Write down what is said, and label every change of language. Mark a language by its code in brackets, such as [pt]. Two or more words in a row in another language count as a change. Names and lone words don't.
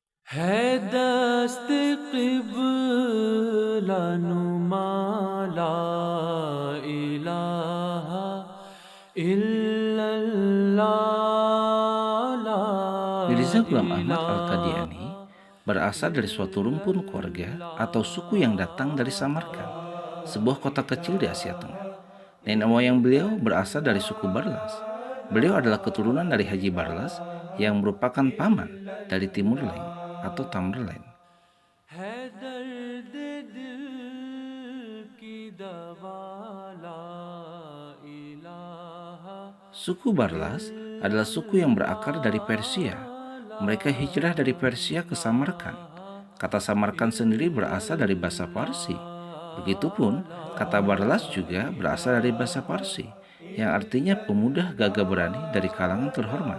[ur] ہے دست قبلہ نما [ar] لا إله إلا الله لا [ur] Mirza Ghulam Ahmad [ar] इलाहा [id] Al-Qadiani berasal dari suatu rumpun keluarga atau suku yang datang dari Samarkand, sebuah kota kecil di Asia Tengah. Nenek moyang beliau berasal dari suku Barlas. Beliau adalah keturunan dari Haji Barlas yang merupakan paman dari Timur Leng atau Tamerlane. [ur] ہے درد دل کی دوا [ar] لا إله [id] Suku Barlas adalah suku yang berakar dari Persia. Mereka hijrah dari Persia ke Samarkand. Kata Samarkand sendiri berasal dari bahasa Parsi. Begitupun, kata Barlas juga berasal dari bahasa Parsi, yang artinya pemuda gagah berani dari kalangan terhormat.